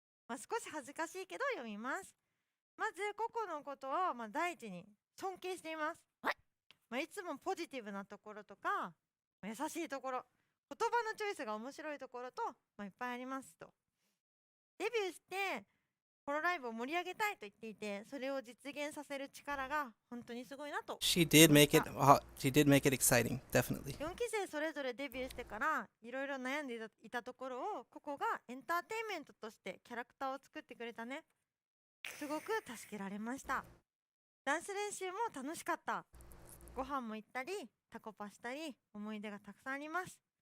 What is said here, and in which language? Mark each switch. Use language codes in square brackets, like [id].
[ja] 少し恥ずかしいけど読みます。まずココのことを第一に尊敬しています。いつもポジティブなところとか優しいところ、言葉のチョイスが面白いところと、いっぱいありますと。デビューしてホロライブを盛り上げたいと言っていて、それを実現させる力が本当にすごいなと。 [en] She did make it exciting, definitely. [ja] 4期生それぞれデビューしてからいろいろ悩んでいたところをココがエンターテインメントとしてキャラクターを作ってくれたね。すごく助けられました。ダンス練習も楽しかった。ご飯も行ったりタコパしたり、思い出がたくさんあります。